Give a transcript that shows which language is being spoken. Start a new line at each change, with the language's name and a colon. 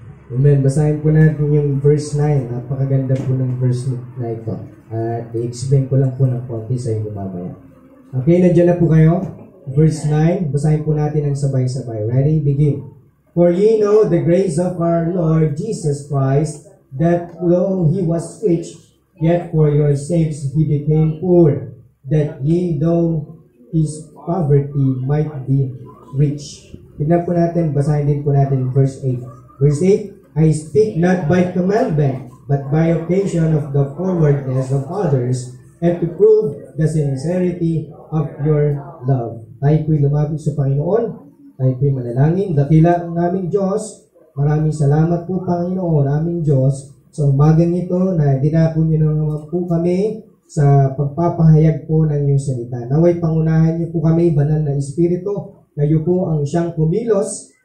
Filipino: Amen. Basahin po natin yung verse 9. Napakaganda po ng verse na ito. At i-explain ko lang po ng konti sa inyo mamaya. Okay, nandiyan na po kayo. Verse 9. Basahin po natin ang sabay-sabay.
English: Ready? Begin. For ye know the grace of our Lord Jesus Christ, that though He was rich, yet for your sakes He became poor, that ye though His poverty might be rich.
Filipino: Tignan po natin. Basahin din po natin
English: verse 8. Verse 8. I speak not by commandment, but by occasion of the forwardness of others, and to prove the sincerity of your love.
Filipino: Tayo po'y lumapit sa Panginoon. Tayo po'y manalangin. Dakila ang aming Diyos. Maraming salamat po, Panginoon, aming Diyos, sa umagang ito na dinako niyo na naman po kami sa pagpapahayag po ng iyong salita. Naway pangunahan niyo po kami, banal na Espiritu. Kayo po ang siyang kumilos.